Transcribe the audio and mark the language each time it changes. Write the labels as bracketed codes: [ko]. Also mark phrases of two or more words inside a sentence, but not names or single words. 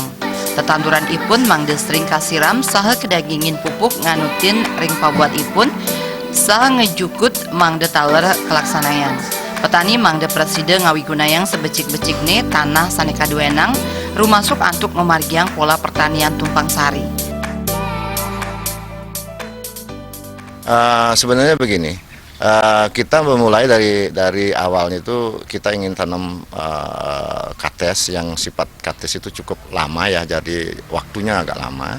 [ban] Tetanduran ipun mangde sering kasiram saha kedagingin pupuk nganutin ring pabuat ipun saha ngejukut mangde taler Klaksanayang. Petani mangde preside ngawigunayang sebecik-becikne tanah sane kaduenang rumasuk antuk memargiang [id] pola pertanian tumpang sari. Sebenarnya begini. Kita memulai dari awalnya itu kita ingin tanam kates yang sifat kates itu cukup lama ya, jadi waktunya agak lama.